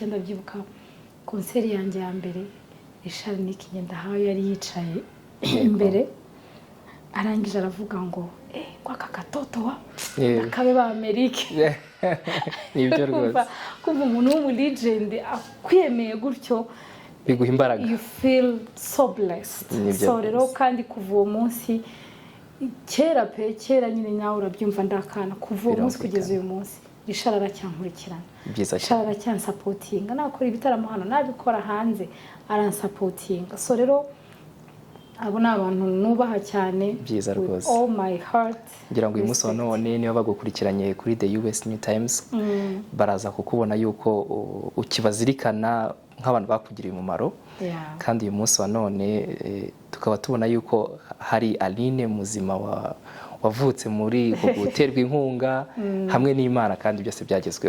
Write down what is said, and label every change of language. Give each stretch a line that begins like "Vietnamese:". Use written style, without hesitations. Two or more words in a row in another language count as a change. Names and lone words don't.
Kinyarwanda: Ndabyibuka konseri yanjye ya mbere, Richard Nick Ngendahayo yari yicaye imbere, arangije aravuga ngo kwa katoto wa akabe ba Amerika. Nibyo rwose, kumva umuntu w'umu legend akwemeye gutyo, biguha imbaraga.
English: You feel so blessed.
Kinyarwanda: So rero kandi kuva uwo munsi, kera nyine nawe urabyumva ndakana, kuva uwo munsi kugeza uyu munsi Richard aracyankurikirana, byiza Richard cyane aracyansapotinga, nakora ibitaramo hano nabikora hanze aransapotinga. So rero abo ni abantu nubaha cyane byiza
English: with
Kinyarwanda: rwose.
English: all my heart.
Kinyarwanda: ngira ngo uyu munsi wa none niba bagukurikiranye kuri The US New Times baraza kukubona yuko ukibazirikana nk'abantu bakugiriye umumaro. Yeah. kandi uyu munsi wa none tukaba tubona yuko hari Aline muzima wavutse muri guterwa inkunga hamwe n'Imana kandi byose byagezweho.